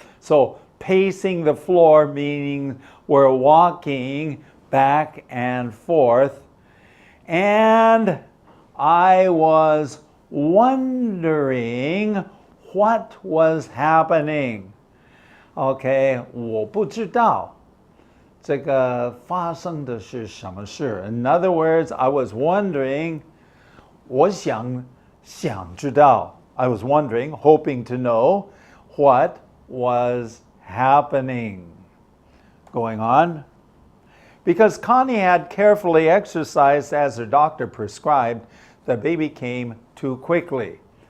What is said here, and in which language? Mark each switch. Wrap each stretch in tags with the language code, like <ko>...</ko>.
<en>So pacing the floor meaning we're walking back and forth. And I was wondering what was happening.</en> <zh>Okay, 我不知道这个发生的是什么事.</zh> <en>In other words, I was wondering,</en> <zh>我想知道.</zh> <en>I was wondering, hoping to know what was happening. Going on. Because Connie had carefully exercised as her doctor prescribed, the baby came too quickly.</en>